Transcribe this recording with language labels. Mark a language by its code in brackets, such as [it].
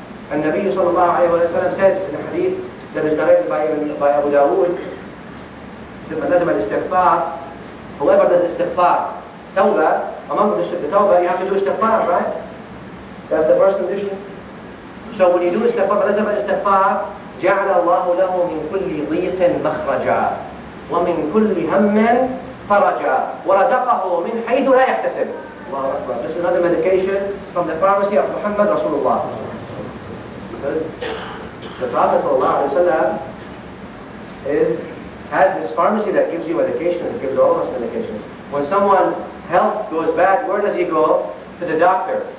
[en] And Nabi sallallahu alayhi wa sallam said in a hadith that is narrated by Abu Dawood, he said, [ar] "Man lazima al-istighfar," [en] whoever does istighfar, tawbah, among the tawbah you have to do istighfar, right? That's the first condition. So when you do istighfar, [ar] man lazima al-istighfar, جعل الله له من كل ضيق مخرجا ومن كل هم فرجا ورزقه من حيث لا يحتسب. Allahu Akbar. [en] This is another medication from the pharmacy of Muhammad Rasulullah. Because the Prophet ﷺ has this pharmacy that gives you medications, gives all of us medications. When someone's health goes bad, where does he go? To the doctor.